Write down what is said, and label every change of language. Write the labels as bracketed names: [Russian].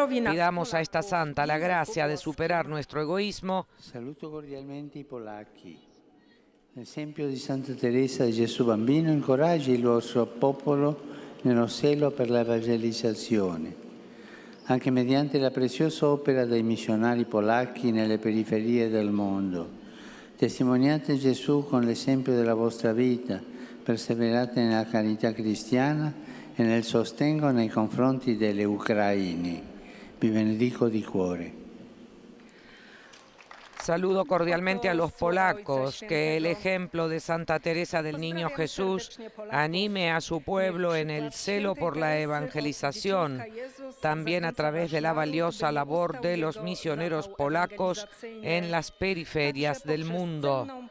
[Spanish] Pidamos a esta santa la gracia de superar nuestro egoísmo. [Italian] Saluto cordialmente i polacchi. L'esempio di Santa Teresa di Gesù Bambino incoraggia il suo popolo nello zelo per la evangelizzazione, anche mediante la preziosa opera dei missionari polacchi nelle periferie del mondo. Testimoniate Gesù con l'esempio della vostra vita, perseverate nella carità cristiana e nel sostegno nei confronti delle ucraini. Vi benedico di cuore. [Spanish] Saludo cordialmente a los polacos, que el ejemplo de Santa Teresa del Niño Jesús anime a su pueblo en el celo por la evangelización, también a través de la valiosa labor de los misioneros polacos en las periferias del mundo.